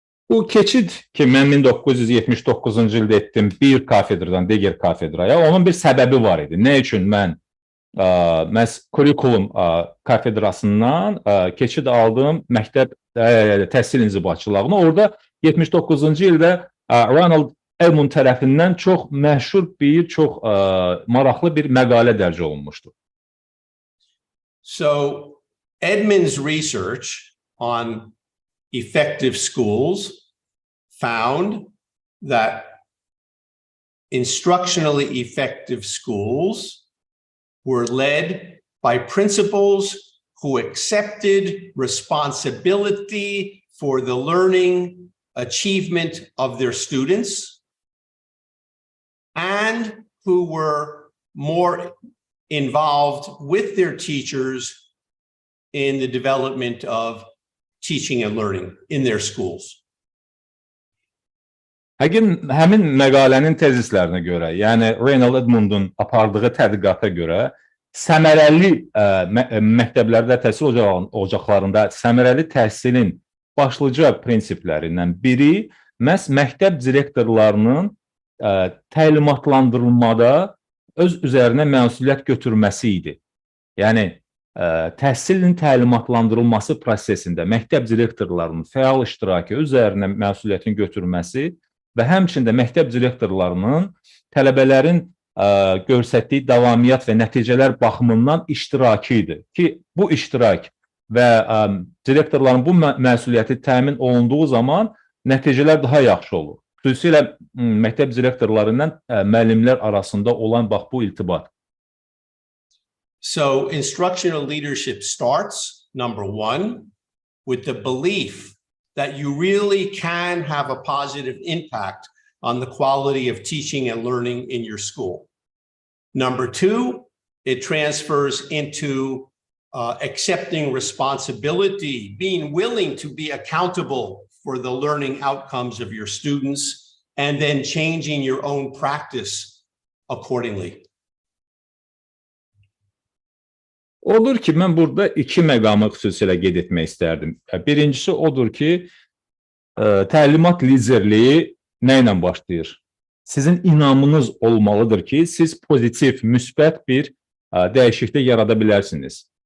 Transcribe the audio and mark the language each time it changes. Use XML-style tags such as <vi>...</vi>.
<az>Bu keçid ki, mən 1979-cu ildə etdim bir kafedradan digər kafedraya, onun bir səbəbi var idi. Nə üçün mən məhz kurikulum kafedrasından keçid aldığım məktəb təhsil inzibatçılığına, orada 79-cu ildə Ronald Edmonds tərəfindən çox məşhur bir, çox maraqlı bir məqalə dərc olunmuşdu.</az> <en>So Edmonds' research on effective schools found that instructionally effective schools were led by principals who accepted responsibility for the learning achievement of their students and who were more involved with their teachers in the development of teaching and learning in their schools.</en> <az>Həmin məqalənin tezislərinə görə, yəni Ronald Edmonds'un apardığı tədqiqata görə, səmərəli məktəblərdə təhsil ocaqlarında səmərəli təhsilin başlıca prinsiplərindən biri məhz məktəb direktorlarının təlimatlandırılmada öz üzərinə məsuliyyət götürməsi idi. Yəni, təhsilin təlimatlandırılması prosesində məktəb direktorlarının fəal iştirakı, üzərinə məsuliyyətin götürməsi və həmçində məktəb direktorlarının tələbələrin göstərdiyi davamiyyət və nəticələr baxımından iştirakı idi ki, bu iştirak və direktorların bu məsuliyyəti təmin olunduğu zaman nəticələr daha yaxşı olur. Xüsusilə məktəb direktorlarından müəllimlər arasında olan bax bu iltibat.</az> <en>So instructional leadership starts, number one, with the belief that you really can have a positive impact on the quality of teaching and learning in your school. Number two, it transfers into accepting responsibility, being willing to be accountable for the learning outcomes of your students, and then changing your own practice accordingly.</en> <az>Odur ki, mən burada iki məqamı xüsusilə qeyd etmək istərdim. Birincisi odur ki, təlimat liderliyi nə ilə başlayır? Sizin inamınız olmalıdır ki, siz pozitiv, müsbət bir dəyişiklik yarada bilərsiniz.</az>